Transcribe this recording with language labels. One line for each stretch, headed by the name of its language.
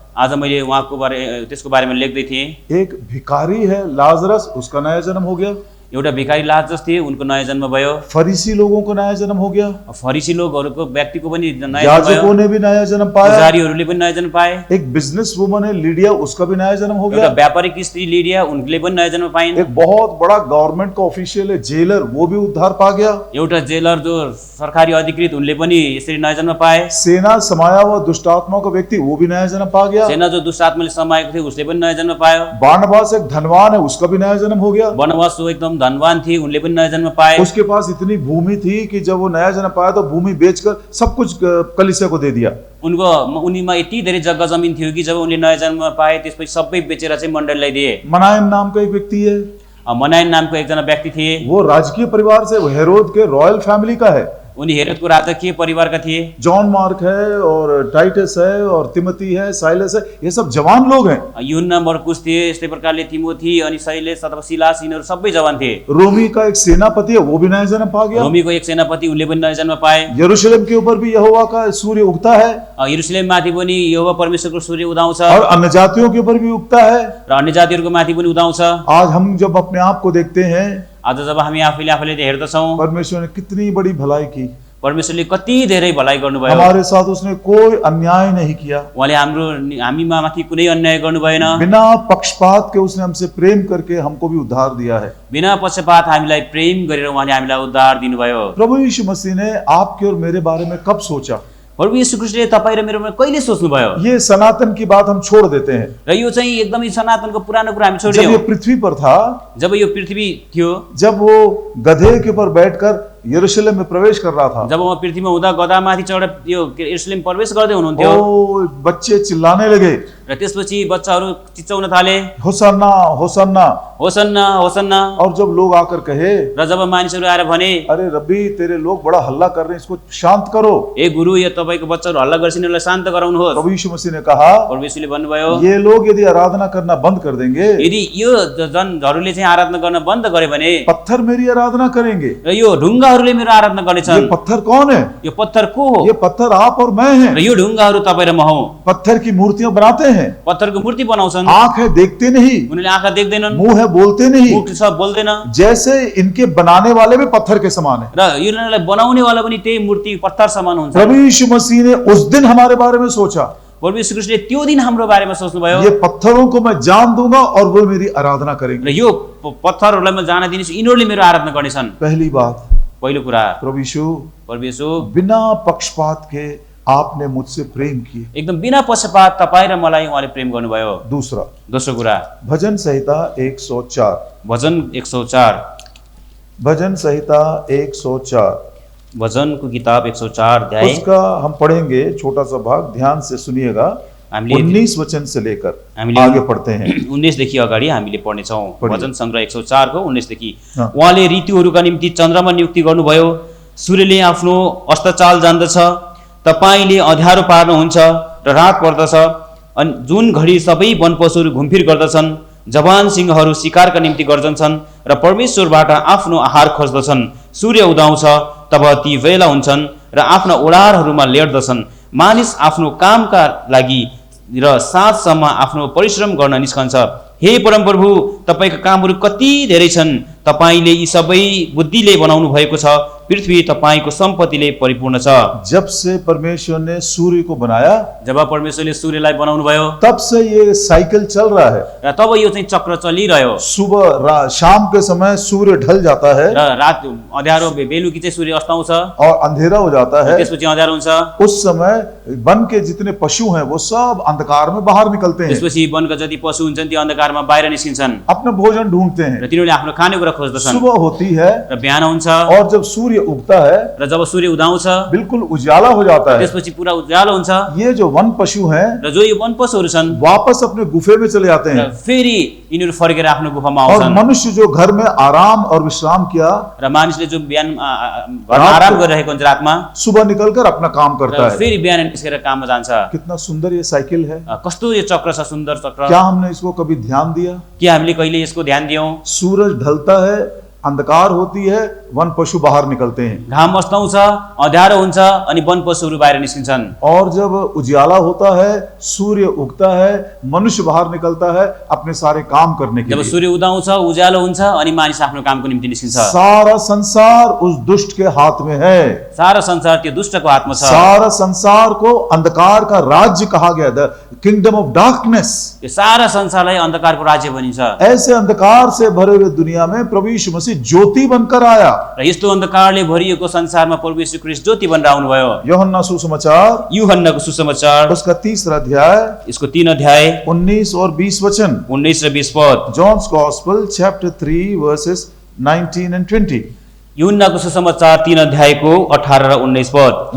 Nepali: आज मैले त्यसको बारेमा लेख्दै थिएँ।
Hindi: एक भिखारी है लाजरस, उसका नया जन्म हो गया।
Nepali: एउटा भिखारी लाजरस थिए, उनको नयाँ जन्म भयो।
Hindi: फरीसी लोगों को नया जन्म हो गया।
Nepali: फरीसी लोगहरूको व्यक्तिको पनि नयाँ जन्म भयो।
Hindi: याजकों ने भी नया जन्म पाया।
Nepali: पुजारीहरूले पनि नयाँ जन्म पाए।
Hindi: एक बिजनेस वुमन है लिडिया, उसका भी नया जन्म हो गया।
Nepali: एउटा व्यापारिक स्त्री लिडिया, उनले पनि नयाँ जन्म पाइन्।
Hindi: एक बहुत बड़ा गवर्नमेंट का ऑफिशियल है जेलर, वो भी उद्धार पा गया।
Nepali: एउटा जेलर जो सरकारी अधिकृत, उनले पनि यसरी नयाँ जन्म पाए।
Hindi: सेना समाया हुआ दुष्ट आत्मा का व्यक्ति, वो भी नया जन्म पा गया।
Nepali: सेना जो दुष्ट आत्माले समाएको थियो, उसले पनि नयाँ जन्म पायो।
Hindi: बारनबास एक धनवान है, उसका भी नया जन्म हो गया।
Nepali: बर्नबास जो एकदम धनवान थिए, उनले पनि नयाँ जन्म पाए।
Hindi: उसके पास इतनी भूमि थी कि जब वो नया जन्म पाया तो भूमि बेचकर सब कुछ कलीसिया को दे दिया।
Nepali: उनीमा यति धेरै जग्गा जमिन थियो कि जब उनले नयाँ जन्म पाए, त्यसपछि सबै बेचेर चाहिँ मण्डलीलाई दिए।
Hindi: मनायन नाम का एक व्यक्ति है,
Nepali: मनायन नामको एकजना व्यक्ति थिए।
Hindi: वो राजकीय परिवार से, हेरोद के
English: royal family
Hindi: का है।
Nepali: उनी हेरोदको राजकीय परिवारका थिए।
Hindi: जॉन मार्क है और टाइटस है और तिमोथी है, साइलस है, ये सब जवान लोग हैं।
Nepali: यूहन्ना, मरकुस थिए, यस्तै प्रकारले तिमोथी अनि साइलस अथवा सिलास, यिनीहरू सबै जवान थिए।
Hindi: रोमी का एक सेनापति है, वो भी नया जन्म पा गया।
Nepali: रोमीको एक सेनापति, उनले पनि नयाँ जन्म पाए।
Hindi: यरूशलेम के ऊपर भी यहोवा का सूर्य उगता है।
Nepali: यरूशलेम माथि पनि यहोवा परमेश्वरको सूर्य उदाउँछ।
Hindi: और अन्य जातियों के ऊपर भी उगता है।
Nepali: र अन्य जातिहरूको माथि पनि उदाउँछ।
Hindi: आज हम जब अपने आप को देखते हैं,
Nepali: आज जब हामी आफैले हेर्दछौँ,
Hindi: परमेश्वर ने कितनी बड़ी भलाई की।
Nepali: परमेश्वरले कति धेरै भलाइ गर्नुभयो।
Hindi: हमारे साथ उसने कोई अन्याय नहीं किया।
Nepali: उहाँले हामी माथि कुनै अन्याय गर्नु भएन।
Hindi: बिना पक्षपात के उसने हमसे प्रेम करके हमको भी उद्धार दिया है।
Nepali: बिना पक्षपात हामीलाई प्रेम गरेर उहाँले हामीलाई उद्धार दिनुभयो।
Hindi: प्रभु यीशु मसीह ने आपके और मेरे बारे में कब सोचा?
Nepali: प्रभु यीशु ख्रीष्टले तपाईँ र मेरोमा कहिले सोच्नुभयो?
Hindi: ये सनातन की बात हम छोड़ देते हैं।
Nepali: र यो चाहिँ एकदमै सनातनको पुरानो कुरा हामी जब छोडिदियौँ।
Hindi: ये पृथ्वी पर था,
Nepali: जब यो पृथ्वी थियो,
Hindi: जब वो गधे के ऊपर बैठकर यरूशलेम में प्रवेश कर रहा था,
Nepali: जब उहाँ पृथ्वीमा हुँदा गधामाथि चढेर यो यरूशलेम प्रवेश गर्दै हुनुहुन्थ्यो,
Hindi: ओ बच्चे चिल्लाने लगे,
Nepali: र त्यसपछि बच्चाहरू चिच्चाउन थाले,
Hindi: होसन्ना होसन्ना।
Nepali: Hosanna Hosanna.
Hindi: और जब लोग आकर कहे,
Nepali: र जब मानिसहरू आएर भने,
Hindi: अरे रब्बी तेरे लोग बड़ा हल्ला कर रहे हैं, इसको शांत करो।
Nepali: ए गुरु, यो तपाईको बच्चाहरू हल्ला गर्छन्, यसलाई शान्त गराउनुहोस्।
Hindi: प्रभु यीशु मसीह ने कहा,
Nepali: प्रभु यीशुले भन्नुभयो,
Hindi: ये लोग यदि आराधना करना बंद कर देंगे,
Nepali: यदि यो जनहरूले चाहिँ आराधना गर्न बन्द गरे भने
Hindi: पत्थर मेरी आराधना करेंगे।
Nepali: र यो ढुङ्गाहरूले मेरो आराधना
Hindi: ये
Nepali: गर्नेछन्।
Hindi: पत्थर कौन है?
Nepali: यो पत्थर को हो?
Hindi: ये पत्थर आप और मैं हैं।
Nepali: र यो ढुङ्गाहरू तपाईँ र म हौ।
Hindi: पत्थर की मूर्तियां बनाते हैं,
Nepali: पत्थरको मूर्ति बनाउँछन्।
Hindi: आंख है देखते नहीं,
Nepali: उनीहरूले आँखा देख्दैनन्,
Hindi: मुंह है बोलते नहीं,
Nepali: मुख सब बोल्दैन।
Hindi: जैसे इनके बनाने वाले भी पत्थर के समान है।
Nepali: र यिनीहरूलाई बनाउने वाला पनि त्यही मूर्ति पत्थर समान हुन्छ।
Hindi: प्रभु यीशु मसीह ने उस दिन हमारे बारे में सोचा,
Nepali: प्रभु यीशु ख्रीष्टले त्यो दिन हाम्रो बारेमा सोच्नुभयो,
Hindi: ये पत्थरों को मैं जान दूंगा और वो मेरी आराधना
Nepali: र
Hindi: करेंगे।
Nepali: यो पत्थरहरूलाई म जान दिनेछु, यिनीहरूले मेरो आराधना गर्नेछन्।
Hindi: पहली बात,
Nepali: पहिलो कुरा,
Hindi: प्रभु यीशु
Nepali: प्रभु यीशु
Hindi: बिना पक्षपात के आपने मुझसे प्रेम किए।
Nepali: एकदम बिना पक्षपात तपाईँ र मलाई उहाँले प्रेम गर्नुभयो।
Hindi: दूसरा,
Nepali: दोस्रो कुरा,
Hindi: भजन संहिता 104,
Nepali: भजन 104,
Hindi: भजन संहिता 104,
Nepali: भजनको किताब 104 अध्याय।
Hindi: उसका हम पढ़ेंगे छोटा सा भाग, ध्यान से सुनिएगा।
Nepali: हामीले
Hindi: 19 वचन से लेकर
Nepali: हामीले
Hindi: आगे पढ़ते हैं।
Nepali: 19 देखि अगाडि हामीले पढ्नेछौँ।
Hindi: पढिए।
Nepali: भजन सङ्ग्रह 104 को 19 देखि।
Hindi: हाँ।
Nepali: उहाँले ऋतुहरूका निम्ति चन्द्रमा नियुक्ति गर्नुभयो, सूर्यले आफ्नो अस्ताचाल जान्दछ, तपाईँले अँध्यारो पार्नुहुन्छ र रात पर्दछ, अनि जुन घडी सबै वनपशुहरू घुमफिर गर्दछन्, जवान सिंहहरू शिकारका निम्ति गर्जन्छन् र परमेश्वरबाट आफ्नो आहार खोज्दछन्। सूर्य उदाउँछ तब ती बेला हुन्छन् र आफ्ना ओडारहरूमा लेट्दछन्। मानिस आफ्नो कामका लागि र साँझसम्म आफ्नो परिश्रम गर्न निस्कन्छ। हे परमप्रभु, तपाईँका कामहरू कति धेरै छन्, तपाईँले यी सबै बुद्धिले बनाउनु भएको छ, पृथ्वी तपाईँको सम्पत्तिले परिपूर्ण छ।
Hindi: जब से परमेश्वर ने सूर्य को बनाया,
Nepali: जब परमेश्वरले सूर्यलाई बनाउनु भयो
Hindi: तब से ये साइकिल चल रहा है।
Nepali: र तब यो चाहिँ चक्र चलिरह्यो
Hindi: सुबह शाम के समय सूर्य ढल जाता है
Nepali: र रात अँध्यारो बेलुकी चाहिँ सूर्य अस्ताउँछ,
Hindi: और अंधेरा हो जाता है।
Nepali: त्यसपछि अँध्यारो हुन्छ।
Hindi: उस समय वन के जितने पशु हैं वो सब अंधकार में बाहर निकलते हैं,
Nepali: त्यसपछि वनका जति पशु हुन्छन् त्यो अन्धकारमा बाहिर निस्किन्छन्
Hindi: अपना भोजन ढूंढते
Nepali: र
Hindi: हैं।
Nepali: तिनीहरूले आफ्नो खानेकुरा खोज्दछन्।
Hindi: सुबह होती है
Nepali: र बिहान हुन्छ
Hindi: और जब सूर्य उगता है
Nepali: र जब सूर्य उदाउँछ
Hindi: बिल्कुल उजाला हो जाता है।
Nepali: त्यसपछि पुरा उज्यालो हुन्छ
Hindi: ये जो वन पशु हैं
Nepali: र जो यो वनपशुहरू छन्
Hindi: वापस अपने गुफे में चले जाते
Nepali: र
Hindi: हैं,
Nepali: फेरि यिनीहरू फर्केर आफ्नो गुफामा
Hindi: और
Nepali: आउँछन्।
Hindi: मनुष्य जो घर में आराम और विश्राम किया
Nepali: र मानिसले जो बिहान घरमा आराम गरिरहेको हुन्छ रातमा,
Hindi: सुबह निकलकर अपना काम करता
Nepali: र
Hindi: है।
Nepali: फेरि बिहान निस्केर काममा जान्छ।
Hindi: कितना सुंदर ये साइकिल है।
Nepali: कस्तो यो चक्र छ, सुन्दर चक्र।
Hindi: क्या हमने इसको कभी ध्यान दिया?
Nepali: के हामीले कहिले यसको ध्यान दियौँ?
Hindi: सूरज ढलता है, अंधकार होती है, वन पशु बाहर निकलते हैं,
Nepali: घाम अस्ताउँछ, अँध्यारो हुन्छ, अनि वनपशुहरू बाहिर निस्किन्छन्।
Hindi: और जब उजियाला होता है, सूर्य उगता है, मनुष्य बाहर निकलता है अपने सारे काम करने के
Nepali: जब
Hindi: लिए।
Nepali: सूर्य उदाउँछ, उज्यालो हुन्छ, अनि मानिस आफ्नो कामको निम्ति निस्किन्छ।
Hindi: सारा संसार उस दुष्ट के हाथ में है।
Nepali: सारा संसार त्यो दुष्टको हातमा छ।
Hindi: सारा संसार को अंधकार का राज्य कहा गया,
English: The kingdom of darkness.
Nepali: यो सारा संसारलाई अन्धकारको राज्य भनिन्छ।
Hindi: ऐसे अंधकार से भरे हुए दुनिया में प्रभु यीशु मसीह ज्योति बनकर आया।
Nepali: र यस्तो अन्धकारले भरिएको संसारमा प्रभु यीशु ख्रीष्ट ज्योति बनेर आउनुभयो।
Hindi: यूहन्ना सुसमाचार
Nepali: यूहन्नाको सुसमाचार
Hindi: उसका 3 अध्याय
Nepali: यसको 3 अध्याय
Hindi: 19 और 20 वचन।
Nepali: 19 र 20 पद।
English: John's Gospel chapter 3 verses 19 and 20।
Nepali: यूहन्नाको सुसमाचार 3 अध्यायको 18 र 19 पद।